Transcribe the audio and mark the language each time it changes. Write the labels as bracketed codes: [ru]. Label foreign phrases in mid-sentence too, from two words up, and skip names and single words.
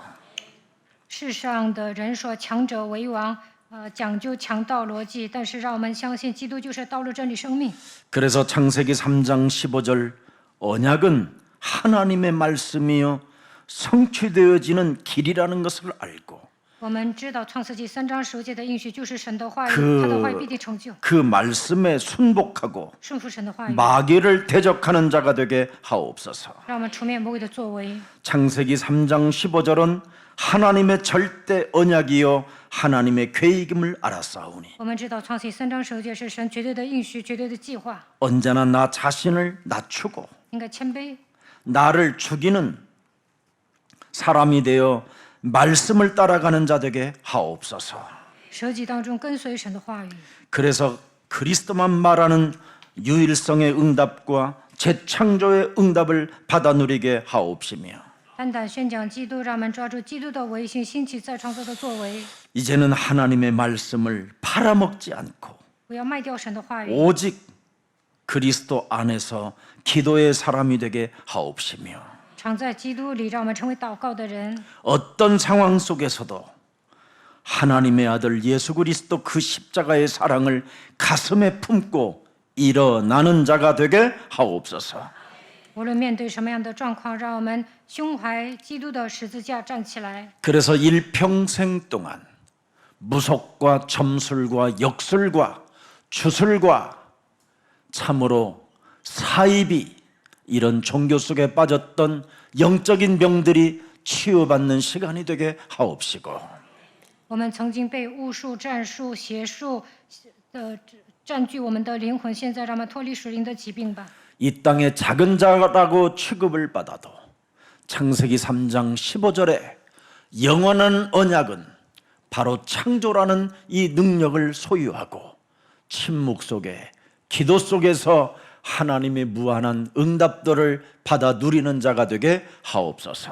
[zh] 世上的人说强者为王，讲究强盗逻辑，但是让我们相信基督就是道路、真理、生命。 [ko] 그래서 창세기 3장 15절 언약은 하나님의 말씀이요 성취되어지는 길이라는 것을 알고 [zh] 我们知道创世纪3章15节的应许就是神的话语， [ko] 그 [zh] 他的话语必定成就， [ko] 그 말씀에 순복하고 [zh] 顺服神的话语， [ko] 마귀를 대적하는 자가 되게 하옵소서. [zh] 让我们除灭魔鬼的作为。 [ko] 창세기 3장 15절은 하나님의 절대 언약이요 하나님의 계획임을 알았사오니 [zh] 我们知道创世纪3章15节是神绝对的应许、绝对的计划， [ko] 언제나 나 자신을 낮추고 [zh] 应该谦卑， [ko] 나를 죽이는 사람이 되어 말씀을 따라가는 자 되게 하옵소서. [zh] 舍己当中跟随神的话语。 [ko] 그래서 그리스도만 말하는 유일성의 응답과 재창조의 응답을 받아 누리게 하옵시며 [zh] 单单宣讲基督，让我们抓住基督的唯性，兴起再创造的作为， [ko] 이제는 하나님의 말씀을 팔아먹지 않고 [zh] 不要卖掉神的话语， [ko] 오직 그리스도 안에서 기도의 사람이 되게 하옵시며 [zh] 常在基督里，让我们成为祷告的人。 [ko] 어떤 상황 속에서도 하나님의 아들 예수 그리스도 그 십자가의 사랑을 가슴에 품고 일어나는 자가 되게 하옵소서. [zh] 无论面对什么样的状况，让我们胸怀基督的十字架站起来。 [ko] 그래서 일평생 동안 무속과 점술과 역술과 주술과 참으로 사이비 이런 종교 속에 빠졌던 영적인 병들이 치유받는 시간이 되게 ha옵시고 [zh] 我们曾经被巫术、战术、邪术的占据我们的灵魂，现在让我们脱离属灵的疾病吧。 [ko] 이 땅의 작은 자라고 취급을 받아도 창세기 3장 15절에 영원한 언약은 바로 창조라는 이 능력을 소유하고 침묵 속에 기도 속에서 하나님의 무한한 응답들을 받아 누리는 자가 되게 하옵소서.